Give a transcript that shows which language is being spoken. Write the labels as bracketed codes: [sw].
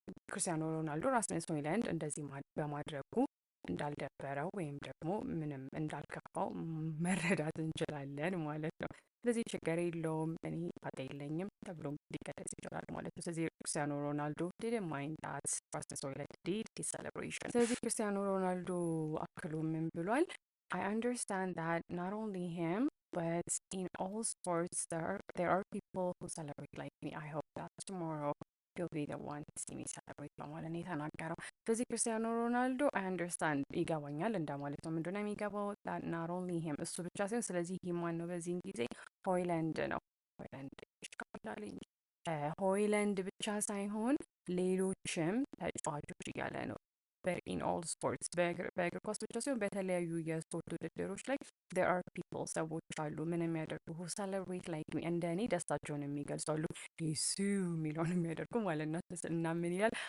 [am] ክርስቲያኖ ሮናልዶ ራስመስ ሆይሉንድ እንደዚህ በማድረጉ እንዳልደበረው ወይም ደግሞ ምንም እንዳልከፋው መረዳት እንችላለን ማለት ነው። ስለዚህ ችግር የለውም እኔ ጣጣ የለኝም ተብሎ ሊገለጽ ይችላል ማለት ነው። ስለዚህ ክርስቲያኖ ሮናልዶ [en] didn't mind that [am] ራስመስ ሆይሉንድ [en] did his celebration። [am] ስለዚህ ክርስቲያኖ ሮናልዶ አክሎ ምን ብሏል? [en] I understand that not only him but in all sports there are people who celebrate like me. I hope that tomorrow he'll be the one to see me celebrate [am] በማለት ነው የተናገረው። ስለዚህ ክርስቲያኖ ሮናልዶ [en] አይ አንደርስታንድ [am] ይገባኛል እንደማለት ነው። ምንድን ነው የሚገባው? [en] ናት ኦንሊ ሂም [am] እሱ ብቻ ሳይሆን ስለዚህ ሂም ማን ነው? በዚህን ጊዜ ሆይሉንድ ነው። ሆይሉንድ ይሽካላለኝ ሆይሉንድ ብቻ ሳይሆን ሌሎችም ተጫዋቾች እያለ ነው። [en] ኢን ኦል ስፖርትስ [am] በእግር ኳስ ብቻ ሲሆን በተለያዩ የስፖርት ውድድሮች ላይ [en] there are people [am] ሰዎች አሉ ምን የሚያደርጉ [en] who celebrate like me [am] እንደ እኔ ደስታቸውን የሚገልጹ አሉ። ሱ የሚለውን የሚያደርጉ ማለት ነው። እና ምን ይላል?